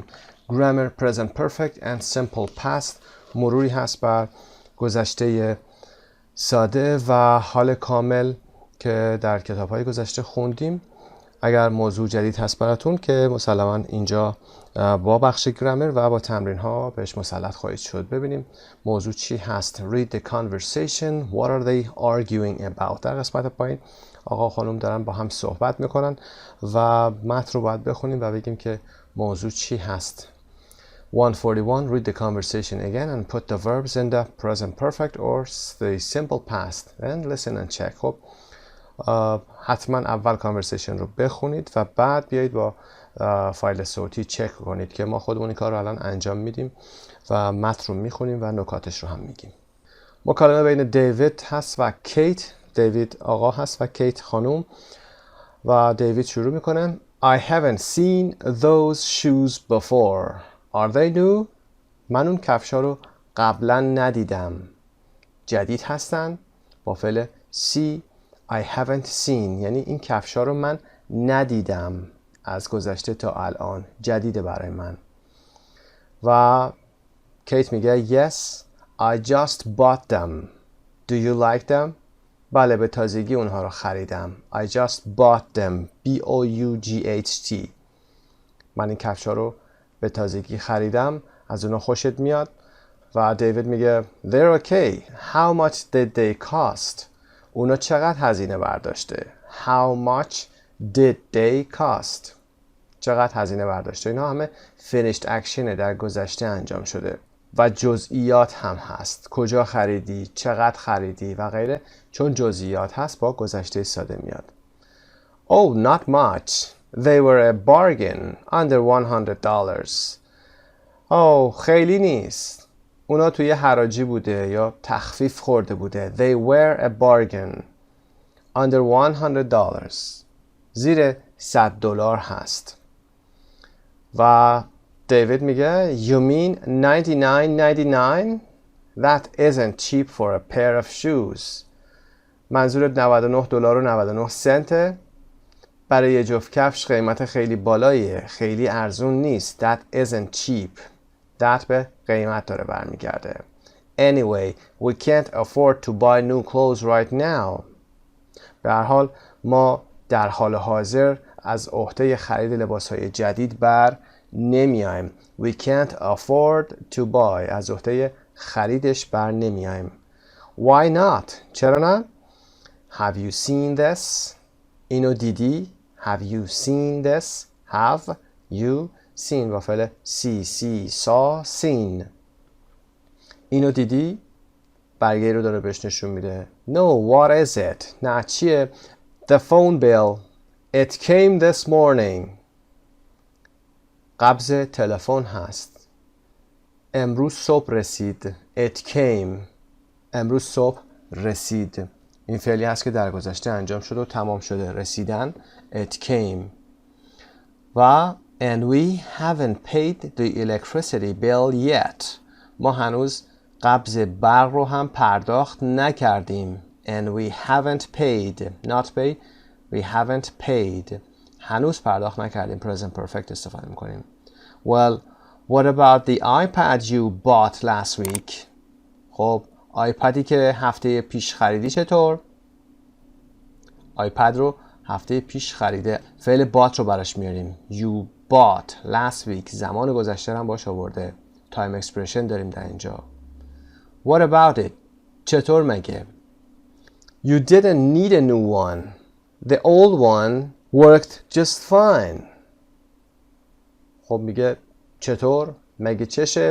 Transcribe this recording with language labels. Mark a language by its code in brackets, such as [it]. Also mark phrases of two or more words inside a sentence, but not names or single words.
[en] Grammar Present Perfect and Simple Past. [fa] مروری هست بر گذشته ساده و حال کامل که در کتاب‌های گذشته خوندیم. اگر موضوع جدید هست براتون که مسلماً اینجا با بخش گرامر و با تمرین ها بهش مسلط خواهید شد. ببینیم موضوع چی هست. [en] Read the conversation. What are they arguing about? [fa] در قسمت پایین آقا خانم دارن با هم صحبت میکنن و متن رو باید بخونیم و بگیم که موضوع چی هست. [en] 141 Read the conversation again and put the verbs in the present perfect or the simple past and listen and check. [fa] خب حتما اول کانورسیشن رو بخونید و بعد بیایید با فایل صوتی چک کنید که ما خودمون این کار رو الان انجام میدیم و متن رو میخونیم و نکاتش رو هم میگیم. مکالمه بین دیوید هست و کیت. دیوید آقا هست و کیت خانوم و دیوید شروع میکنه. [en] I haven't seen those shoes before. Are they new? [fa] من اون کفشا رو قبلا ندیدم. جدید هستن؟ با فعل see. [en] I haven't seen [fa] یعنی این کفشا رو من ندیدم از گذشته تا الان. جدیده برای من. و کیت میگه [en] Yes, I just bought them. Do you like them? [fa] بله به تازگی اونها رو خریدم. [en] I just bought them. B-O-U-G-H-T. [fa] من این کفشا رو به تازگی خریدم. از اونها خوشت میاد؟ و دیوید میگه [en] They're okay. How much did they cost? [fa] اونا چقدر هزینه برداشته؟ [en] How much did they cost? [fa] چقدر هزینه برداشته؟ اینا همه [en] finished action [fa] در گذشته انجام شده و جزئیات هم هست. کجا خریدی؟ چقدر خریدی؟ و غیره. چون جزئیات هست با گذشته ساده میاد. [en] Oh, not much. They were a bargain under $100. [fa] خیلی نیست. اونا توی حراجی بوده یا تخفیف خورده بوده. [en] They were a bargain under $100. [fa] زیر $100 هست. و دیوید میگه [en] You mean $99.99? That isn't cheap for a pair of shoes. [fa] منظورت $99 و 99 سنته؟ برای یه جفت کفش قیمت خیلی بالاییه. خیلی ارزون نیست. [en] That isn't cheap. [fa] That به قیمت داره برمیگرده. [en] Anyway, we can't afford to buy new clothes right now. [fa] به هر حال ما در حال حاضر از عهده خرید لباسهای جدید بر نمیایم. [en] We can't afford to buy. [fa] از عهده خریدش بر نمیایم. [en] Why not? [fa] چرا نه؟ [en] Have you seen this? [fa] اینو دیدی؟ [en] Have you seen this? Have you seen [fa] با فعل [en] see saw seen. [fa] اینو دیدی؟ برگه رو داره بهش نشون میده. [en] No, what is it? [fa] نه چیه؟ [en] The phone bill. It came this morning. [fa] قبض تلفن هست. امروز صبح رسید. [en] It came. [fa] امروز صبح رسید. این فعلی هست که در گذشته انجام شده و تمام شده. رسیدن [en] it came. و and we haven't paid the electricity bill yet. [fa] ما هنوز قبض برق رو هم پرداخت نکردیم. [en] And we haven't paid. Not pay. We haven't paid. [fa] هنوز پرداخت نکردیم. [en] Present perfect [fa] استفاده میکنیم. [en] Well, what about the iPad you bought last week? [fa] خب آیپدی که هفته پیش خریدی چطور؟ آیپد رو هفته پیش خریده. فعل bought رو براش میاریم. [en] You bought last week. [fa] زمان گذشته هم باش آورده. [en] Time expression [fa] داریم در اینجا. [en] What about it? [fa] چطور مگه؟ [en] You didn't need a new one. The old one worked just fine. [fa] خب میگه چطور؟ مگه چشه؟